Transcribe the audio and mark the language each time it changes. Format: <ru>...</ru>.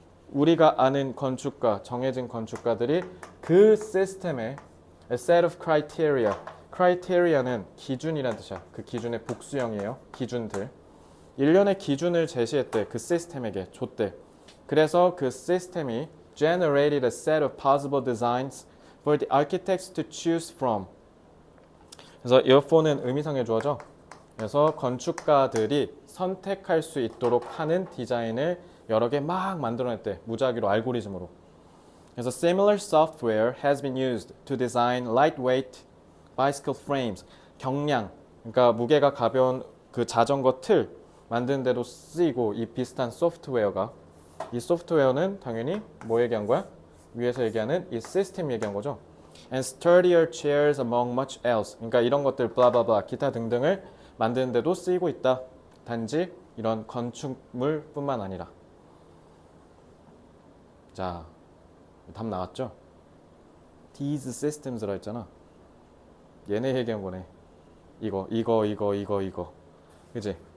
<ko>우리가 아는 건축가, 정해진 건축가들이 그 시스템에</ko> <en>a set of criteria.</en> <ko>criteria는 기준이라는 뜻이야. 그 기준의 복수형이에요. 기준들. 일련의 기준을 제시했대. 그 시스템에게 줬대. 그래서 그 시스템이</ko> <en>generated a set of possible designs for the architects to choose from.</en> <ko>그래서 earphone은 의미상의 주어죠. 그래서 건축가들이 선택할 수 있도록 하는 디자인을 여러 개 막 만들어냈대. 무작위로 알고리즘으로.</ko> <en>그래서 similar software has been used to design lightweight bicycle frames.</en> <ko>경량, 그러니까 무게가 가벼운 그 자전거 틀 만드는 데도 쓰이고 이 비슷한 소프트웨어가 이 소프트웨어는 당연히 뭐 얘기한 거야? 위에서 얘기하는 이 시스템 얘기한 거죠.</ko> <en>And sturdier chairs among much else.</en> <ko>그러니까 이런 것들 블라블라 기타 등등을 만드는 데도 쓰이고 있다. 단지 이런 건축물뿐만 아니라. 자, 답 나왔죠? These systems라 했잖아. 얘네 얘기한 거네. 이거. 그지?</ko>